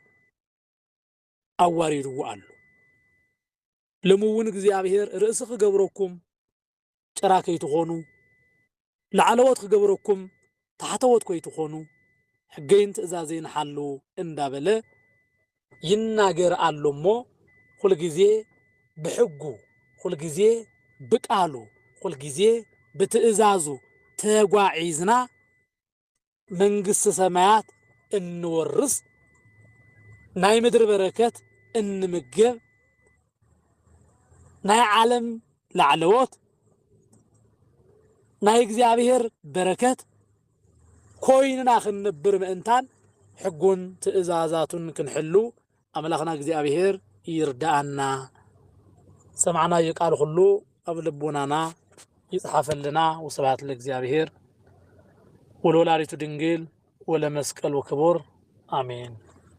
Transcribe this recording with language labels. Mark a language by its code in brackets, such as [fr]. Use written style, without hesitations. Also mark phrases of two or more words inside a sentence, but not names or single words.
[ti] አዋሪድዎ አሉ ለሙውን እግዚአብሔር ርእስ ክገብረኩም ጭራ ከይትኾኑ ለዓለወት ክገብረኩም ታሕተወት ከይትኾኑ ሕገይን ትእዛዘይን ሓሉ እንዳበለ ይናገር አሎሞ ኩል ጊዜ ብሕጉ ኩል ጊዜ ብቃሉ ኩል ጊዜ በትእዛዙ ተጓዒዝና መንግስት ሰማያት እንወርስ ናይ ምድር በረከት እንምገብ ናይ ዓለም ላዕለወት ናይ እግዚአብሔር በረከት ኮይንና ክንብር ምእንታን ሕጉን ትእዛዛቱን ክንሕሉ አምላኽና እግዚአብሔር ይርዳአና ሰማዕና የቃል ሁሉ ኣብ ልቦናና ይጽሐፍልና [gez] ወስብሐት ለእግዚአብሔር ወለወላዲቱ ድንግል ወለመስቀሉ ክቡር [ti] አሜን